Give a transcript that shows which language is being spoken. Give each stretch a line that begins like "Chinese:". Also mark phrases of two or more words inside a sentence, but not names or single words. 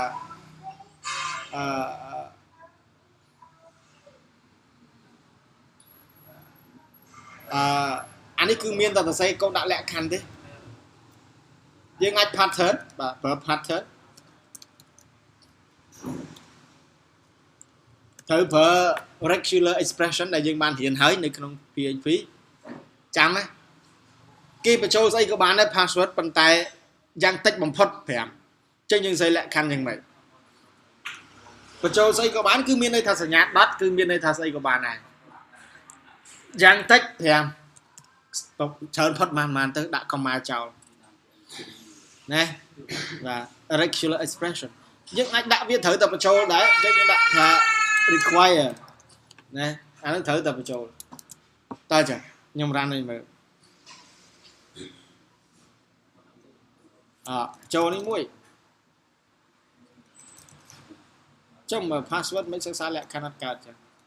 Khmer: អានេះគឺមានតែសរសេរកូដដាក់លក្ខខណ្ឌទេយើងអាច pattern បាទប្រើ pattern ត្រូវប្រើ
English: regular expression
Khmer: ដែលយើងបានរៀនហើយនៅក្នុង PHP ចាំណាគេបញ្ចូលស្អីក៏បានដែរ password ប៉ុន្តែយ៉ាង តិចបំផុត5អញ្ចឹងយើងសរសេរលក្ខខណ្ឌយ៉ាងម៉េចបញ្ចូលស្អីក៏បានគឺមានន័យថាសញ្ញា dot គឺមានន័យថាស្អីក៏បានដែរយ៉ាងតិច5ច្រើនផុតប៉ុន្មានទៅដាក់ comma ចោលណាបាទ
English: regular expression
Khmer: យើងអាចដាក់វាត្រូវតែបញ្ចូលដែរអញ្ចឹងយើងដាក់ថា require ណាអានឹងត្រូវតែបញ្ចូលតើចាខ្ញុំរ៉ាន់ឲ្យមើល ចូលនេះមួយចុះមើល password មិនសិក្សាលក្ខខណ្ឌអត់កើតចា